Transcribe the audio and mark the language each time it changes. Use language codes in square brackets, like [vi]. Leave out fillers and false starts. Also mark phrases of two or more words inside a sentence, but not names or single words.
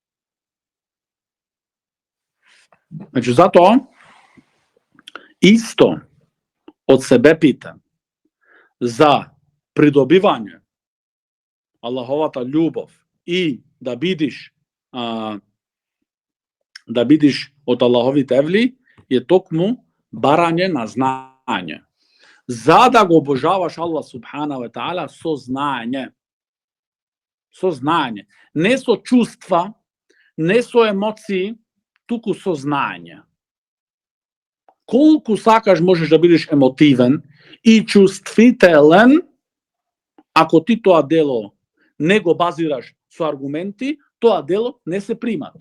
[mk] Значи затоа исто од себе пита за придобивање Аллаховата љубов и да бидиш од Аллаховите евли е токму барање на знаење. За да го обожаваш [ar] الله سبحانه وتعالى [mk] со знаење. Со знаење. Не со чувства, не со емоции, туку со знаење. Колку сакаш можеш да бидеш емотивен и чувствителен, ако ти тоа дело не го базираш со аргументи, тоа дело не се примат.